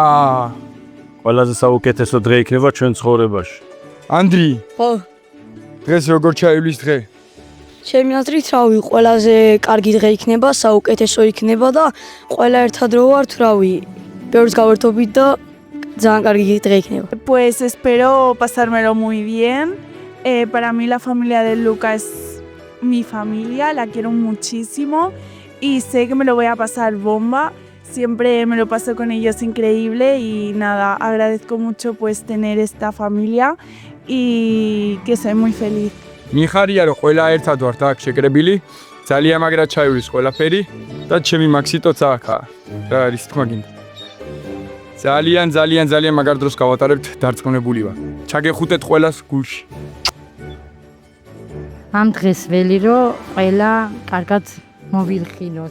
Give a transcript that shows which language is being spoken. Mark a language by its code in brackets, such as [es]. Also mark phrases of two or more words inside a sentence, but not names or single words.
[ka] ყველაზე საუკეთესო დღე იქნება ჩვენ ცხოვრებაში. ანდრი, ხო, დღეს როგორ ჩაივლის დღე? ჩემი აზრით რავი, ყველაზე კარგი დღე იქნება, საუკეთესო იქნება და ყველა ერთად რო ვართ, რავი, ბევრს გავერთობით და ძალიან კარგი დღე იქნება. [es] Pues espero pasármelo muy bien. Para mí la familia de Luca es mi familia, la quiero muchísimo y sé que me lo voy a pasar bomba. Siempre me lo paso con ellos increíble y nada, agradezco mucho pues tener esta familia y que soy muy feliz. [ka] მიხარია რომ ყველა ერთად ვართ აქ შეკრებილი. ძალიან მაგრად ჩაივლის ყველაფერი და ჩემი მაქსიტოც აქაა. რა არის თქმა გინდა. ძალიან მაგარ დროს გავატარებთ, დარწმუნებული ვარ. ჩაგეხუტეთ ყველას გულში. ამ დღეს ველი რომ ყველა კარგად მოვილხინოთ.